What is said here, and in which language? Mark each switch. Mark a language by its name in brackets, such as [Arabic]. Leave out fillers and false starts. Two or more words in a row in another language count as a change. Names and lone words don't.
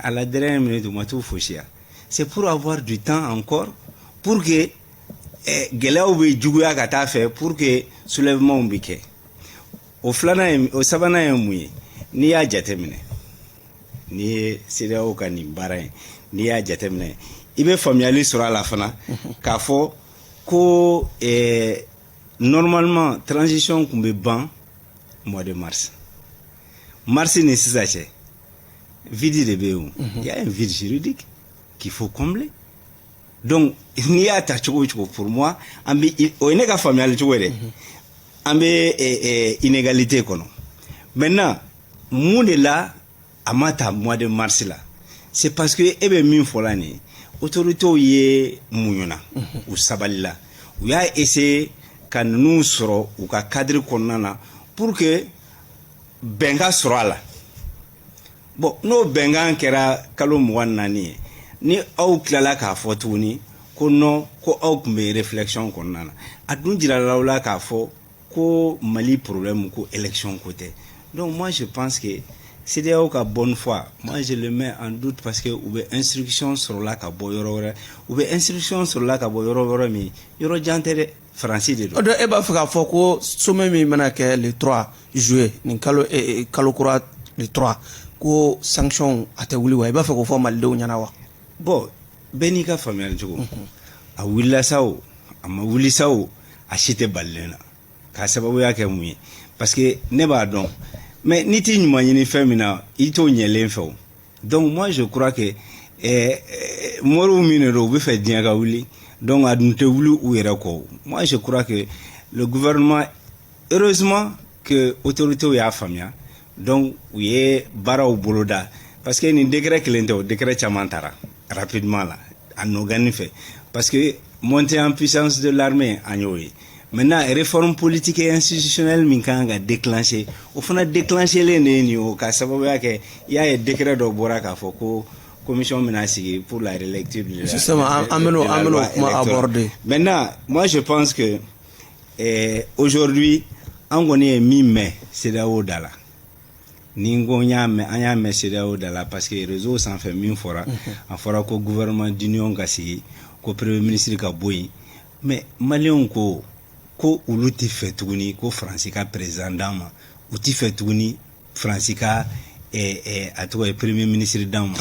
[French] à la dernière minute [Bambara] u ma t'u fosi ya [French] c'est pour avoir du temps encore pour que [Bambara] gɛlɛyaw bɛ juguya ka taa fɛ [French] pour que soulèvement [Bambara] bɛ kɛ o sabanan ye mun ye n'i y'a jateminɛ n'i ye CEDEAO ka nin baara in n'i y'a jateminɛ i bɛ faamuyali sɔrɔ a la fana k'a fɔ ko normalement transition kun bɛ ban [French] mois de mars [Bambara] ni sisan cɛ [French] vide [Bambara] de bɛ yen [French] il y a un vide juridique qu'il faut combler donc [Bambara] n'i y'a ta cogo o cogo [French] pour moi [Bambara] an bɛ o ye ne ka faamuyali cogo ye dɛ an bɛ inégalité kɔnɔ maintenant mun de la a ma ta [French] mois de mars [Bambara] la [French] c'est parce que [Bambara] e bɛ min fɔla nin autorités ye muɲuna u sabalila u y'a essayer ka ninnu sɔrɔ u ka cadre kɔnɔna na [French] pour que [Bambara] bɛnkan sɔrɔ a la bon n'o bɛnkan kɛra kalo 24 ye ni aw tilala k'a fɔ tuguni ko non ko aw tun bɛ réflexion kɔnɔna na a dun jirala aw la k'a fɔ ko Mali problème ko élection ko tɛ [French] donc moi je pense que [Bambara] CEDEAO ka [French] bonne foi moi je le mets en doute parce que [Bambara] u bɛ instruction sɔrɔla ka bɔ yɔrɔ wɛrɛ u bɛ instruction sɔrɔla ka bɔ yɔrɔ wɛrɛ min yɔrɔ jan tɛ dɛ Faransi de don. E b'a fɛ k'a fɔ ko sommet min bɛna kɛ [French] le 3 juillet [Bambara] nin kalo kura le 3 ko sanction a tɛ wuli wa i b'a fɛ k'o fɔ malidenw ɲɛna wa. Bon bɛɛ n'i ka faamuyali cogo a wulila sa o a ma wuli sa o a si tɛ balilen na k'a sababuya kɛ mun ye [French] parce que [Bambara] ne b'a dɔn mais n'i t'i ɲuman ɲini fɛn min na i t'o ɲɛlen fɛ o [French] donc moi je crois que [Bambara] moriw min de don u bɛ fɛ diɲɛ ka wuli donc a dun tɛ wuli u yɛrɛ kɔ [French] moi je crois que le [Bambara] gouvernement [French] heureusement que [Bambara] autorités y'a faamuya donc u ye baaraw boloda [French] parce que [Bambara] nin décret kelen tɛ o décret caman taara [French] rapidement là en organique fait parce que montée en puissance de l'armée [Bambara] an y'o ye maintenant [French] réforme politique et institutionnelle [Bambara] min kan ka déclencher o fana déclencher len de ni o ka sababuya kɛ i y'a ye décret dɔ bɔra k'a fɔ ko commission mina sigi [French] pour la relecture de la [Bambara] kuma aborder [French] maintenant moi je pense que aujourd'hui [Bambara] an kɔni ye min mɛn CEDEAO da la ni n ko an y'a mɛn CEDEAO da la [French] parce que [Bambara] réseau sanfɛ min fɔra a fɔra ko [French] gouvernement d'union [Bambara] ka sigi ko [French] premier ministre [Bambara] ka bɔ yen mais maliyɛnw ko olu tɛ fɛ tuguni ko Faransi ka président d'an ma u tɛ fɛ tuguni Faransi ka a tɔgɔ ye [French] premier ministre [Bambara] d'an ma.